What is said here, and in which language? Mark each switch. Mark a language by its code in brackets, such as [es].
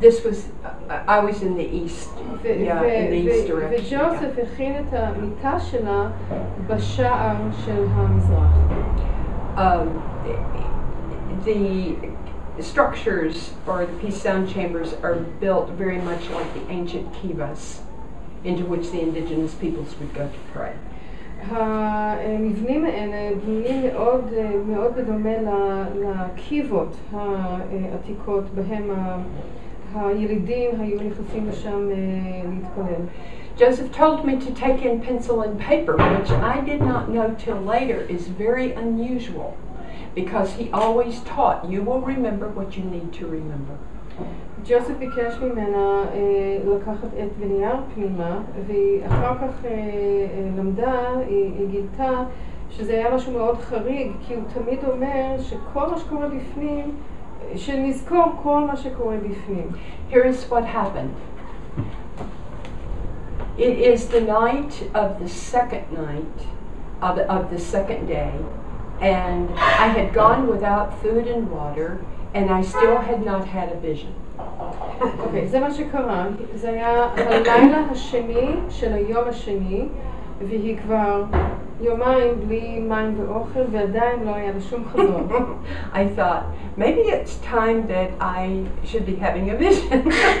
[en] This was, I was in the east, in the east direction. [he] וג'וסף הכין את המיטה שלה בשער של המזרח. [en] The structures for the peace sound chambers are built very much like the ancient kivas into which the indigenous peoples would go to pray. [he] המבנים האלה בנויים מאוד בדומה לקיבות העתיקות בהם הילידים היו נכנסים לשם להתפלל. [en] Joseph told me to take in pencil and paper, which I did not know till later is very unusual, because he always taught, you will remember what you need to remember. [he] ג'וסף ביקש ממנה לקחת עט ונייר פנימה, והיא אחר כך למדה, היא גילתה שזה היה משהו מאוד חריג, כי הוא תמיד אומר שכל מה שקורה בפנים, שנזכור כל מה שקורה בפנים. [en] Here is what happened. It is the night of the second night, of the second day, and I had gone without food and water, and I still had not had a vision. [he] אוקיי, זה מה שקרה. זה היה הלילה השני של היום השני, והיא כבר יומיים בלי מים ואוכל, ועדיין לא היה לה שום חזון. [en] I thought, maybe it's time that I should be having a vision.